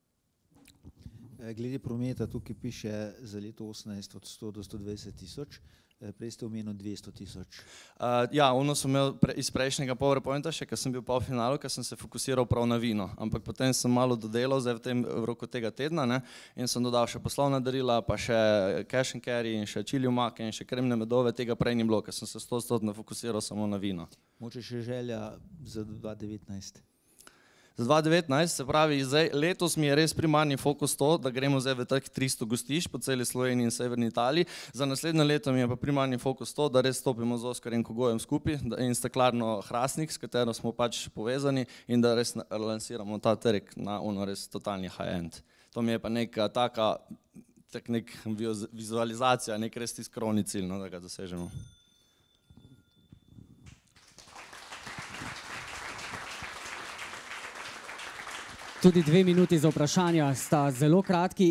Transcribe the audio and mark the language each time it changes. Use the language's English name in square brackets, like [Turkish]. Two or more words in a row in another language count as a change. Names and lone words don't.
[Slovenian] Glede prometa, tukaj piše za leto 18 od 100 do 120 tisoč. Prej ste omenil 200 tisoč. Ja, ono sem imel iz prejšnjega PowerPointa še, ker sem bil pa v finalu, ker sem se fokusiral prav na vino. Ampak potem sem malo dodelal, zdaj v roku tega tedna, ne, in sem dodal še poslovna darila, pa še [English] cash and carry [Slovenian] in še chili omake in še kremne medove, tega prej ni bilo, ker sem se 100% fokusiral samo na vino. Moče še želja za 2019? Za 2019, se pravi, zdaj, letos mi je res primarni fokus to, da gremo zdaj v teh 300 gostišč po celi Sloveniji in severni Italiji. Za naslednje leto mi je pa primarni fokus to, da res stopimo z Oskarjem Kogojem skupaj in steklarno Hrastnik, s katero smo pač povezani in da res lansiramo ta trg na ono res totalni high-end. To mi je pa neka taka nek vizualizacija, nek res tisti krovni cilj, no, da ga dosežemo. Tudi 2 minuti za vprašanja sta zelo kratki.